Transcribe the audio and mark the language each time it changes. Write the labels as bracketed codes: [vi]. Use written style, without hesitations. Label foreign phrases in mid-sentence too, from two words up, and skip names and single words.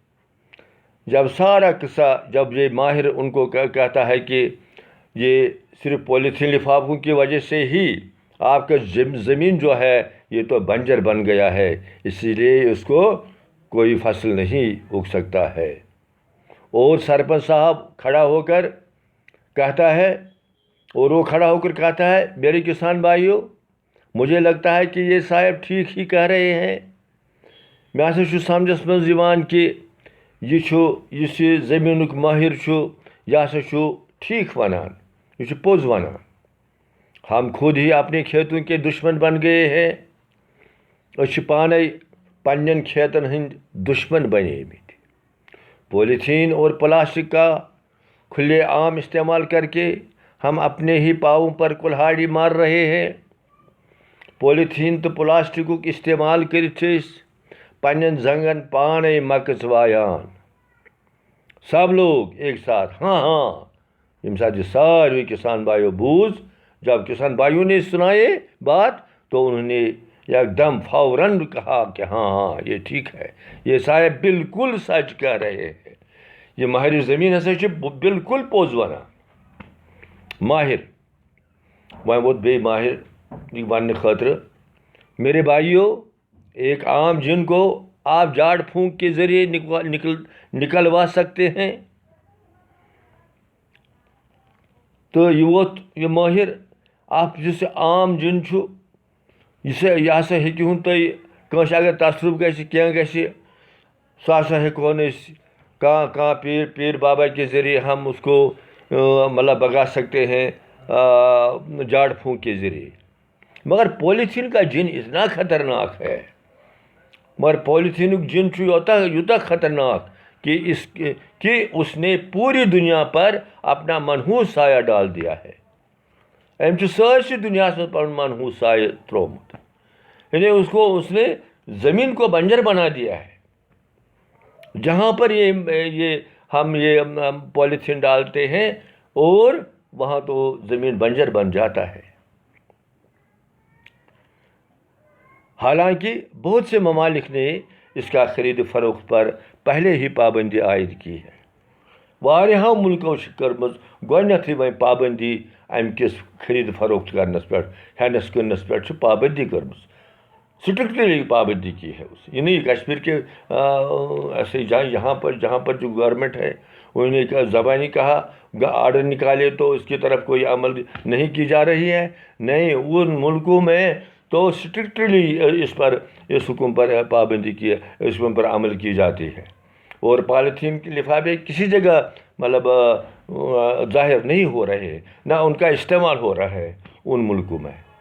[ur] جب یہ ماہر ان کو کہتا ہے کہ یہ صرف پولیتھین لفافوں کی وجہ سے ہی آپ کا زمین جو ہے یہ تو بنجر بن گیا ہے، اسی لیے اس کو کوئی فصل نہیں اگ سکتا ہے۔ اور سرپنچ صاحب کھڑا ہو کر کہتا ہے، میرے کسان بھائیوں، مجھے لگتا ہے کہ یہ صاحب ٹھیک ہی کہہ رہے ہیں۔ [ks] میں ہسا چھُ سمجھس منٛز یِوان کہ یُس یہ زٔمیٖنُک مٲہِر چھُ یہ ہسا چھُ ٹھیک ونان، یہ چھُ پوٚز ونان۔ [ur] ہم خود ہی اپنے کھیتوں کے دشمن بن گئے ہیں۔ [ks] أسۍ چھِ پانے پننٮ۪ن کھیتن ہٕنٛدۍ دشمن بنیمٕتۍ۔ [ur] پولیتھین اور پلاسٹک کا کھلے عام استعمال کر کے ہم اپنے ہی پاؤں پر کلہاڑی مار رہے ہیں۔ [ks] پولیتھین تو پلاسٹکُک استعمال کٔرِتھ چھِ أسۍ پننٮ۪ن زنگن پانے مکٕژ وایان۔ [ur] سب لوگ ایک ساتھ ہاں۔ [ks] ییٚمہِ ساتہٕ یہ سارے کسان بھائیوں بوز، [ur] جب کسان بھائیوں نے سنا یہ بات تو انہوں نے ایک دم فوراً کہا کہ ہاں یہ ٹھیک ہے، یہ صاحب بالکل سچ کہہ رہے ہیں۔ [ks] یہ ماہر زمین ہسا چھِ بالکل پوٚز ونان۔ ماہر وۄنۍ ووت بیٚیہِ ماہر وننہٕ خٲطرٕ: [ur] میرے بھائیوں، ایک عام جن کو آپ جھاڑ پھونک کے ذریعے نکلوا سکتے ہیں۔ [ks] تو یہ ماہر اکھ یُس عام جن چھُ یہ ہسا ہیٚکِہُن تُہۍ کٲنٛسہِ اگر تصرُف گژھِ کینٛہہ گژھِ، سُہ ہسا ہیٚکہون أسۍ کانٛہہ پیر بابا [ur] کے ذریعے ہم اس کو بگا سکتے ہیں جھاڑ پھونک کے ذریعے۔ مگر پولیتھین کا جن اتنا خطرناک ہے، [ks] مگر پولیتھینک جن چھُ یوٗتاہ خطرناک [ur] کہ اس نے پوری دنیا پر اپنا منحوس سایہ ڈال دیا ہے۔ [ks] أمۍ چھُ سٲرسٕے دُنیاہس منٛز پنُن منحوس سایہ ترٛوومُت، [ur] یعنی اس نے زمین کو بنجر بنا دیا ہے۔ جہاں پر ہم یہ پولیتھین ڈالتے ہیں اور وہاں تو زمین بنجر بن جاتا ہے۔ حالانکہ بہت سے ممالک نے اس کا خرید و فروخت پر پہلے ہی پابندی عائد کی ہے۔ [ks] واریاہو ملکو چھِ کٔرمٕژ گۄڈنیٚتھٕے وۄنۍ پابندی اَمہِ کِس خرید فروخت کرنس پٮ۪ٹھ، ہینس کٕننس پٮ۪ٹھ چھِ پابندی کٔرمٕژ، [ur] سٹرکٹلی پابندی کی ہے اس۔ یہ نہیں کشمیر کے ایسے جہاں پر جو گورنمنٹ ہے انہوں نے زبانی کہا آرڈر نکالے تو اس کی طرف کوئی عمل نہیں کی جا رہی ہے۔ نہیں، ان ملکوں میں تو سٹرکٹلی اس حکم پر پابندی کی، اس حکم پر عمل کی جاتی ہے، اور پالیتھین کے لفافے کسی جگہ ظاہر نہیں ہو رہے، نہ ان کا استعمال ہو رہا ہے ان ملکوں میں۔